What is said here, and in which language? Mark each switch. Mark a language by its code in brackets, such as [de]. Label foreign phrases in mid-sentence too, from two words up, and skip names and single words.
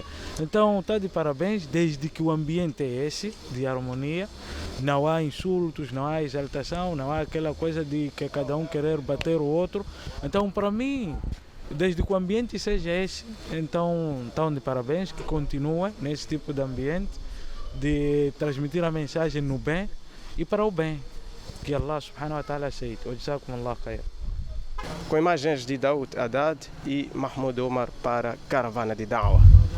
[pt] Então está de parabéns, desde que o ambiente é esse, de harmonia, não há insultos, não há exaltação, não há aquela coisa de que cada um querer bater o outro. Então para mim, desde que o ambiente seja esse, então estão de parabéns, que continuem nesse tipo de ambiente, de transmitir a mensagem no bem e para o bem. Que Allah [ar] سبحانه وتعالى [pt] aceite. [ar] جزاكم الله خير. [pt] Com imagens de Daoud Haddad e Mahmoud Omar para Caravana de Dawa.